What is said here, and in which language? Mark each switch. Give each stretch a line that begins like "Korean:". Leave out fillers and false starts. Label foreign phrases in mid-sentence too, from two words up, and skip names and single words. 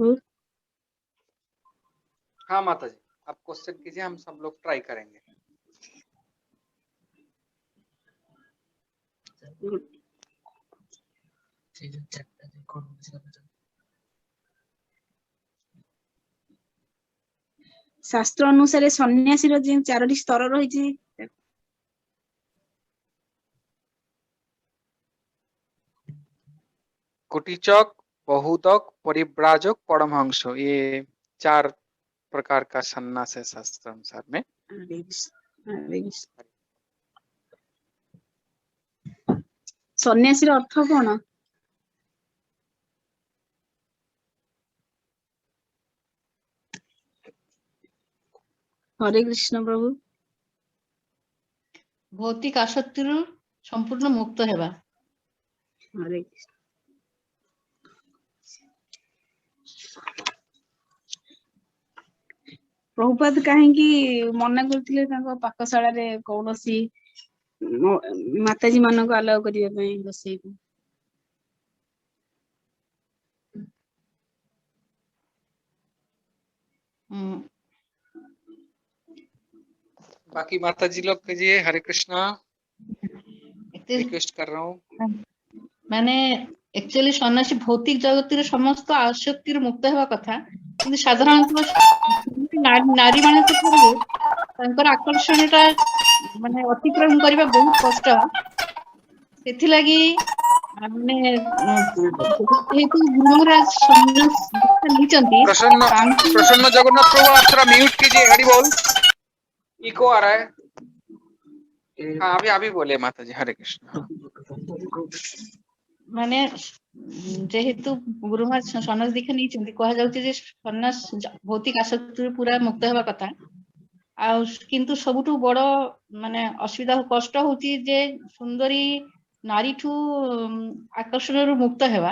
Hindi: हाँ माता जी, आप क्वेश्चन कीजिए, हम सब लोग ट्राई करेंगे।
Odia: ଶାସ୍ତ୍ର ଅନୁସାରେ ସନ୍ନ୍ୟାସୀର ଯେଉଁ 4ଟି ସ୍ତର ରହିଛି,
Hindi: कुटीचक, बहुतक, परिव्राजक, परमहंस, ये 4 प्रकार का सन्यास है शास्त्र अनुसार में। हरे कृष्ण, हरे कृष्ण।
Odia: ସନ୍ନ୍ୟାସୀର ଅର୍ଥ କଣ? ହରେ କୃଷ୍ଣ ପ୍ରଭୁ। ଭୌତିକ ଆସକ୍ତିରୁ ସମ୍ପୂର୍ଣ୍ଣ ମୁକ୍ତ ହେବା। ହରେ କୃଷ୍ଣ। ପ୍ରଭୁପାଦ କାହିଁକି ମନା କରିଥିଲେ ତାଙ୍କ ପାକଶାଳାରେ କୌଣସି ମାତାଜୀ ମାନଙ୍କୁ ଆଲାଉ କରିବା ପାଇଁ ବସେଇକୁ?
Hindi: बाकी माता जी लोग कीजिए, हरे कृष्णा।
Odia: ଏତେ
Hindi: रिक्वेस्ट कर रहा हूँ।
Odia: ମାନେ एक्चुअली ସନ୍ନ୍ୟାସୀ ଭୌତିକ ଜଗତରେ ସମସ୍ତ ଆସକ୍ତିରୁ ମୁକ୍ତ ହେବା କଥା, କିନ୍ତୁ ସାଧାରଣତଃ ନାରୀ ମାନଙ୍କ ଠାରୁ ତାଙ୍କର ଆକର୍ଷଣଟା ମାନେ ଅତିକ୍ରମ କରିବା ବହୁତ କଷ୍ଟ। ସେଥିଲାଗି ମାନେ ଯେହେତୁ ଗୁରୁମହାରାଜ ସନ୍ନ୍ୟାସ ଦୀକ୍ଷା ନେଇଛନ୍ତି,
Hindi: प्रसन्न
Odia: ତାଙ୍କୁ
Hindi: प्रसन्न जगन्नाथ प्रभु, आप थोड़ा म्यूट कीजिए, हरि बोल। इको आ रहा है। हाँ, अभी बोले माता जी, हरे कृष्ण।
Odia: ମାନେ ଯେହେତୁ ଗୁରୁମହାରାଜ ସନ୍ନ୍ୟାସ ଦୀକ୍ଷା ନେଇଛନ୍ତି, କୁହାଯାଉଛି ଯେ ସନ୍ନ୍ୟାସ ଭୌତିକ ଆସକ୍ତିରୁ ପୁରା ମୁକ୍ତ ହେବା କଥା। ଆଉ କିନ୍ତୁ ସବୁଠୁ ବଡ ମାନେ ଅସୁବିଧା କଷ୍ଟ ହଉଛି ଯେ ସୁନ୍ଦରୀ ନାରୀଠୁ ଆକର୍ଷଣରୁ ମୁକ୍ତ ହେବା।